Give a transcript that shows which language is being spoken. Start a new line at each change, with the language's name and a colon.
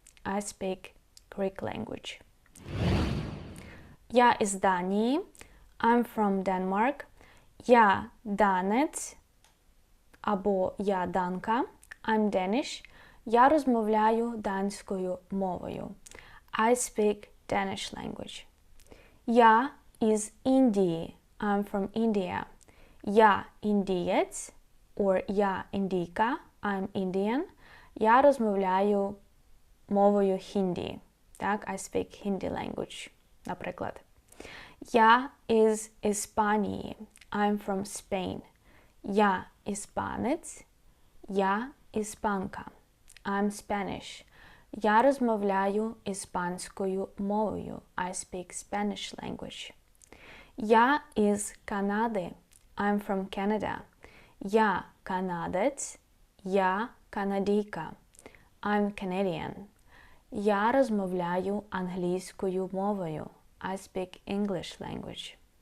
English: I speak Greek language.
Ukrainian: Я із Данії.
English: I'm from Denmark.
Ukrainian: Я данець. Або я данка.
English: I'm Danish.
Ukrainian: Я розмовляю данською мовою.
English: I speak Danish language.
Ukrainian: Я із Індії.
English: I'm from India.
Ukrainian: Я індієць. Or я індійка.
English: I'm Indian.
Ukrainian: Я розмовляю мовою хінді.
English: Так, I speak Hindi language, наприклад.
Ukrainian: Я із Іспанії.
English: I'm from Spain.
Ukrainian: Я іспанець. Я іспанка.
English: I'm Spanish.
Ukrainian: Я розмовляю іспанською мовою.
English: I speak Spanish language.
Ukrainian: Я із Канади.
English: I'm from Canada.
Ukrainian: Я канадець. Я канадійка.
English: I'm Canadian.
Ukrainian: Я розмовляю англійською мовою.
English: I speak English language.